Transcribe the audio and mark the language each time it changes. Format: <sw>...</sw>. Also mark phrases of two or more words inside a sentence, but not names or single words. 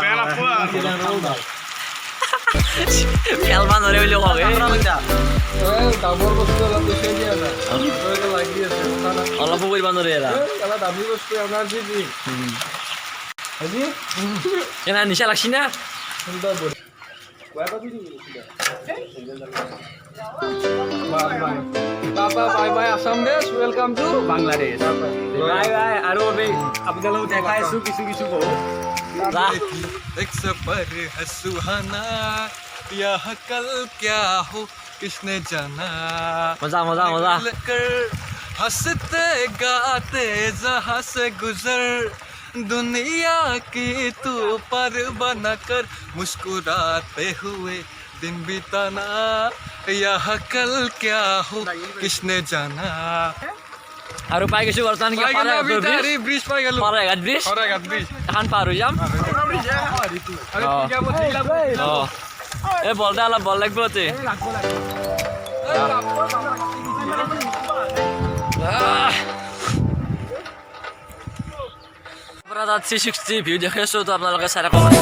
<as>খেলবা নৰে বুলি কওঁ দামৰ বস্তু অলপ বেছি দিয়া নাই লাগি আছে অলপো কৰিব নোৱাৰে দামী বস্তু আপোনাৰ যি কেনে নিচা লাগছি না</as> <en>Tata bye bye Assam Desh, welcome to Bangladesh. Bye bye</en> <as>আৰু আপোনালোক দেখাইছো কিছু</as> <hi>एक सफर है सुहाना यह कल क्या हो किसने जाना মজা कर हंसते गाते जहाँ से गुजर दुनिया की तू पर बना कर मुस्कुराते हुए दिन बिताना यह कल क्या हो किसने जाना</hi> <as>আৰু পাই গৈছোঁ বৰ্তমান কি ব্ৰিজ পাই গলো পাৰাঘাট ব্ৰিজ এখন পাৰ হৈ যাম। এই বলটা অলপ বল লাগিব তে পৰা তাত 360 ভিউ দেখি আছোঁ, তো আপোনালোকে চাই থাকক।</as>